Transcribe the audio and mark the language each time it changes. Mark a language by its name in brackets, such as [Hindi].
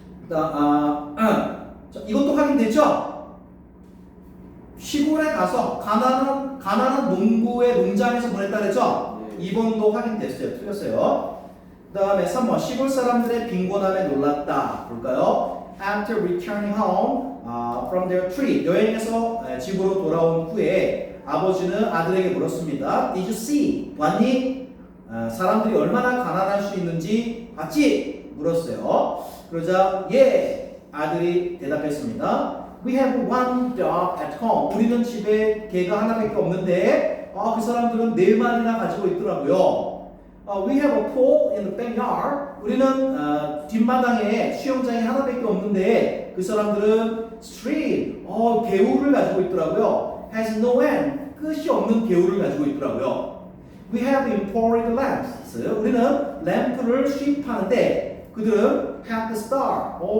[Korean] 자, 이것도 확인됐죠? 시골에 가서 가난한 농부의 농장에서 보냈다 그랬죠? 네. 2번도 확인됐어요. 틀렸어요. 그 다음에 3번 시골 사람들의 빈곤함에 놀랐다. 볼까요? [English] After returning home from their trip. [Korean] 여행에서 집으로 돌아온 후에 아버지는 아들에게 물었습니다. [English] Did you see? [Korean] 봤니? 사람들이 얼마나 가난할 수 있는지 봤지? 물었어요. 그러자 아들이 대답했습니다. [English] We have one dog at home. [Korean] 우리는 집에 개가 하나밖에 없는데 그 사람들은 4마리나 가지고 있더라고요. [English] We have a pool in the backyard. [Korean] 우리는 뒷마당에 수영장이 하나밖에 없는데 그 사람들은 stream, 개울을 가지고 있더라고요. [English] Has no end. [Korean] 끝이 없는 개울을 가지고 있더라고요. [English] We have imported lamps. [Korean] 있어요. 우리는 램프를 수입하는데 그들은 [English] have the star.